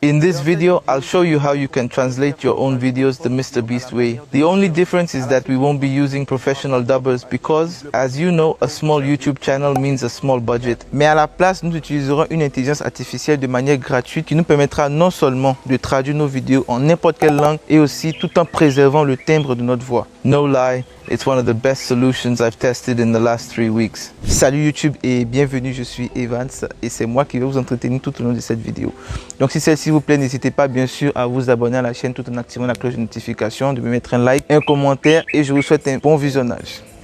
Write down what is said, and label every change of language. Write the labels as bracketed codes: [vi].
[en] In this video, I'll show you how you can translate your own videos the MrBeast way. The only difference is that we won't be using professional dubbers because, as you know, a small YouTube channel means a small budget. [fr] Mais à la place, nous utiliserons une intelligence artificielle de manière gratuite qui nous permettra non seulement de traduire nos vidéos en n'importe quelle langue et aussi tout en préservant le timbre de notre voix. [en] No lie, it's one of the best solutions I've tested in the last 3 weeks. [fr] Salut YouTube et bienvenue, je suis Evans et c'est moi qui vais vous entretenir tout au long de cette vidéo. Donc si celle-ci vous plaît, n'hésitez pas bien sûr à vous abonner à la chaîne tout en activant la cloche de notification, de me mettre un like, un commentaire et je vous souhaite un bon visionnage.